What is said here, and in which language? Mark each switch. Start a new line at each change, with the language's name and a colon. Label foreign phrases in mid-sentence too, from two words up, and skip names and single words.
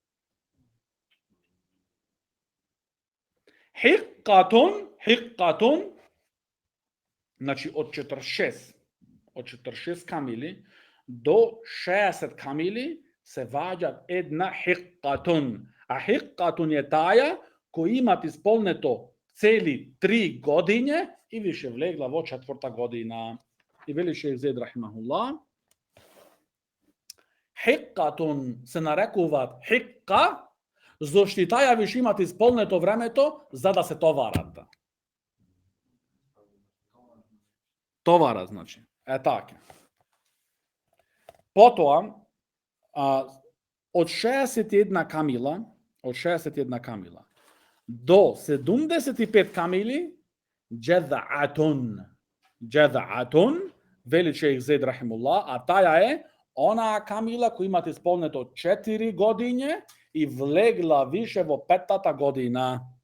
Macedonian: Хиккатун, значи од 46 камили до 60 камили се ваѓат една хиккатун. A hikatun je taja koji imat isполнето цели 3 godine i više vlegla vo 4. godina. I veli šejh Zaid rahimahullah, hikatun se narekува hikka, зошто таја више имат исполнето времето за да се товарат. Товара, значи. Така. Потоа, од 61 камила, до 75 камили, джезаатун, вели шейх Заид рахимуллах, а таја е онаа камила која имат исполнето 4 години и влегла више во 5-та година.